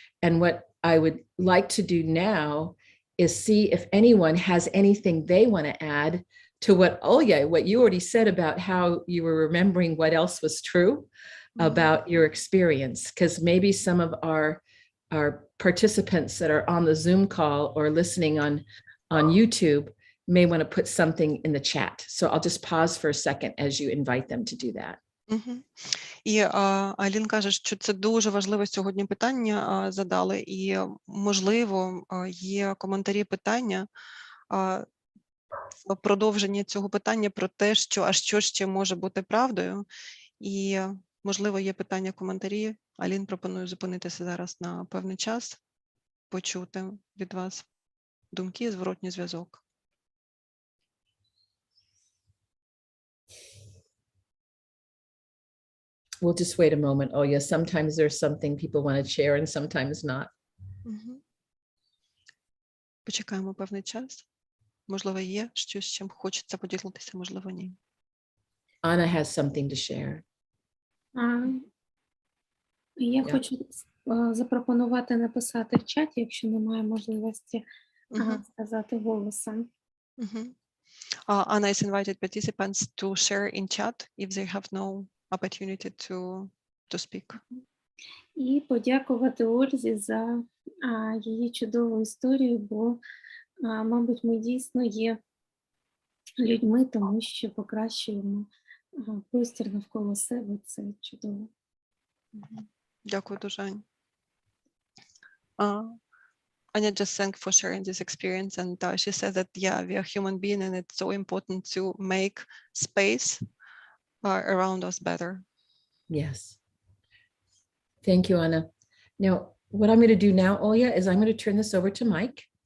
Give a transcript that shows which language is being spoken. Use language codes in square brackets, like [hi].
[en] And what I would like to do now is see if anyone has anything they want to add to what you already said about how you were remembering what else was true about your experience, because maybe some of our participants that are on the Zoom call or listening on YouTube may want to put something in the chat. So I'll just pause for a second as you invite them to do that. [uk] І Алін каже, що це дуже важливе сьогодні питання задали, і, можливо, є коментарі питання в продовженні цього питання про те, що ще може бути правдою, і, можливо, є питання, коментарі. Алін пропонує зупинитися зараз на певний час, почути від вас думки, зворотній зв'язок. [en] We'll just wait a moment. Oh, yeah, sometimes there's something people want to share and sometimes not. [uk] Почекаємо певний час. Можливо, є щось, з чим хочеться поділитися, можливо, ні. [en] Anna has something to share. [uk] Я хочу запропонувати написати в чаті, якщо немає можливості сказати голосом. [en] Anna is invited participants to share in chat if they have no opportunity to speak. [uk] І подякувати Ользі за її чудову історію, бо, мабуть, ми дійсно є людьми, тому що покращуємо простір навколо себе, це чудово. Дякую дуже, Ань. [en] Anya just thanked for sharing this experience, and she said that, yeah, we are human beings and it's so important to make space around us better. Yes. Thank you, Anna. Now, what I'm going to do now, Olya, is I'm going to turn this over to Mike.